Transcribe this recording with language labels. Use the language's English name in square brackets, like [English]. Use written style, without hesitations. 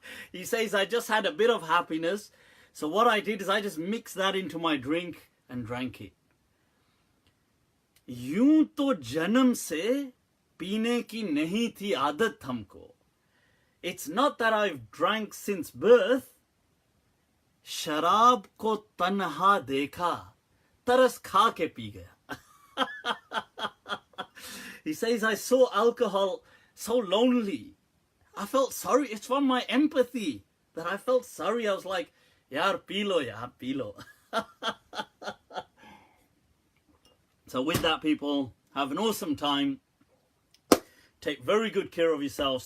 [English] He says, I just had a bit of happiness, so what I did is I just mixed that into my drink and drank it. [Hindi] Yun to janam se peene ki nahi thi aadat humko. [English] It's not that I've drank since birth. [Hindi] शराब को तन्हा देखा, तरस खा के P गया. [English] He says, I saw alcohol so lonely. I felt sorry. It's from my empathy that I felt sorry. I was like, [Hindi] yaar, pee lo, yaar, pee lo. [English] So with that, people, have an awesome time. Take very good care of yourselves.